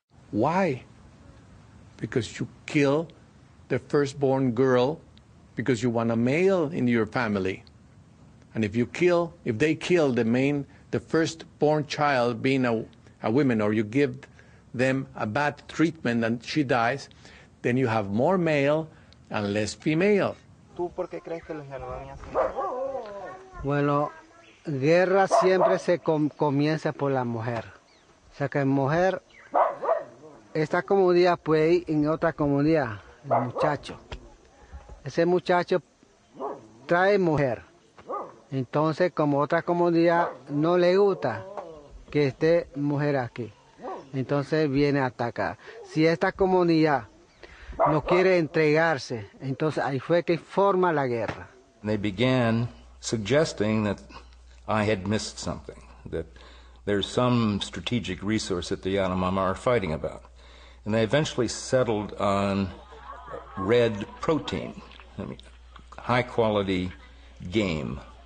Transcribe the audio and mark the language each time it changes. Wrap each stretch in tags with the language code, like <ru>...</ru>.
<en>Why? Because you kill the firstborn girl because you want a male in your family. And if they kill the firstborn child being a woman, or you give them a bad treatment and she dies, then you have more male and less female.</en> <es>Bueno, guerra siempre se comienza por la mujer. O sea que mujer, esta comunidad puede ir en otra comunidad, el muchacho. Ese muchacho trae mujer. Entonces, como otra comunidad no le gusta que esté mujer aquí, entonces viene a atacar. Si esta comunidad no quiere entregarse, entonces ahí fue que forma la guerra.</es> <en>They began suggesting that I had missed something, that there's some strategic resource that the Yanomami are fighting about. And they eventually settled on red protein, high-quality game.</en>